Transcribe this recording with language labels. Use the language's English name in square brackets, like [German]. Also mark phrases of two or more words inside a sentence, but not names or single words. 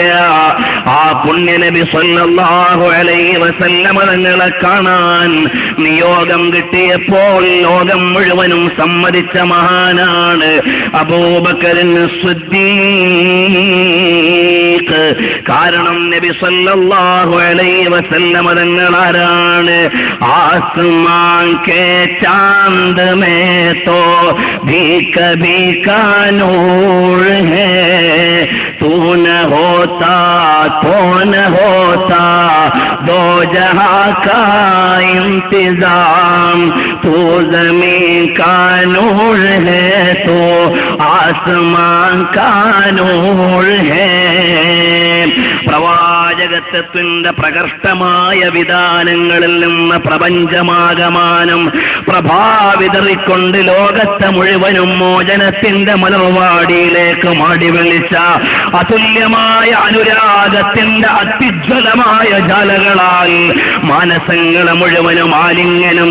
[Malayalam] ആ പുണ്യനബി [Arabic] صلى الله عليه وسلم [Malayalam] തങ്ങളെ കാണാൻ നിയോഗം കിട്ടിയപ്പോൾ ലോകം മുഴുവനും സമ്മതിച്ച മഹാനാണ് അബൂബക്കർ സിദ്ദീഖ്. കാരണം നബി [Arabic] صلى الله عليه وسلم [Malayalam] തങ്ങൾ ആരാണ്? [Urdu] آسمان کے چاند میں تو بھی کبھی کا نور ہے, تو نہ ہوتا تو نہ ہوتا دو جہاں کا انتظام، تو زمین کا نور ہے تو آسمان کا نور ہے. [Malayalam] പ്രവാചകത്വത്തിന്റെ പ്രകർഷ്ടമായ വിധാനങ്ങളിൽ നിന്ന് പ്രപഞ്ചമാകമാനം പ്രഭാവിതറിക്കൊണ്ട് ലോകത്തെ മുഴുവനും മോചനത്തിന്റെ മലർവാടിയിലേക്ക് മാടി വിളിച്ച അതുല്യമായ അനുരാഗത്തിന്റെ അത്യുജ്വലമായ ജാലകളാൽ മാനസങ്ങളെ മുഴുവനും ആലിംഗനം